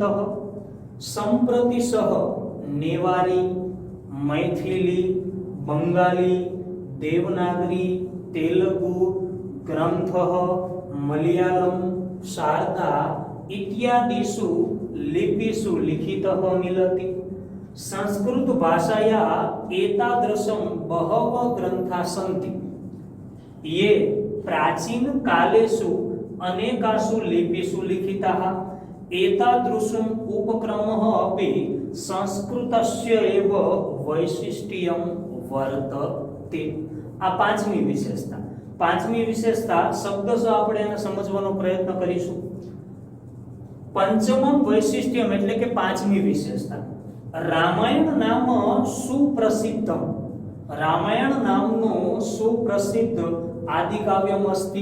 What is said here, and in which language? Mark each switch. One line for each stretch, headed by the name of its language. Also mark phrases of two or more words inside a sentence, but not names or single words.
Sanskrit: सम्प्रति सह नेवारी, मैथिली, बंगाली, देवनागरी, तेलुगु ग्रन्थः मलयालम, शारदा इत्यादिषु लिपिषु लिखितः मिलति. संस्कृत भाषाया एतादृशं बहवः ग्रंथा सन्ति ये प्राचीन कालेषु अनेकासु लिपिषु लिखिताः. एतादृशम् उपक्रमः अपि संस्कृतस्य एव वैशिष्ट्यं वर्तते.
Gujarati: आ પાંચમી વિશેષતા. પાંચમી વિશેષતા શબ્દશઃ આપણે એને સમજવાનો પ્રયત્ન કરીશું.
Sanskrit: पञ्चमम् वैशिष्ट्यम्
Gujarati: એટલે કે પાંચમી વિશેષતા.
Sanskrit: रामायण नाम सुप्रसिद्धम्.
Gujarati: રામાયણ નામનું સુપ્રસિદ્ધ
Sanskrit: आदिकाव्यम् अस्ति.